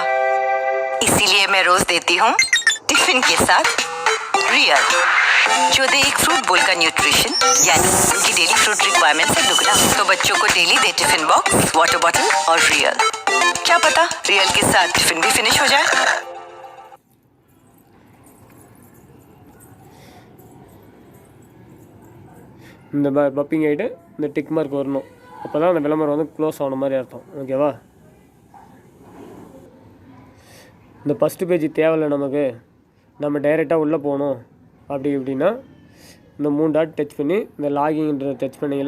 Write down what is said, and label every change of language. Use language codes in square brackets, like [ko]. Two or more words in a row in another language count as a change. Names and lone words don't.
[hi] इसीलिए मैं रोज देती हूँ टिफिन के साथ रियल, जो दे एक [en] fruit bowl [hi] का न्यूट्रिशन, यानी उनकी [en] daily fruit requirement [hi] से दुगना। तो बच्चों को डेली दे [en] tiffin box, water bottle [hi] और रियल। क्या पता रियल के साथ टिफिन भी फिनिश हो जाए। [ta] இந்த பப்பிங் ஆகிட்டு இந்த [en] tick mark [ta] வரணும். அப்போ தான் அந்த விளம்பரம் வந்து க்ளோஸ் ஆன மாதிரி அர்த்தம், ஓகேவா. இந்த [en] first page [ta] தேவையில்லை நமக்கு, நம்ம டைரெக்டாக உள்ளே போகணும் அப்படி இப்படின்னா இந்த 3 டாட் டச் பண்ணி இந்த லாகின்ன்ற டச் பண்ணிங்களா.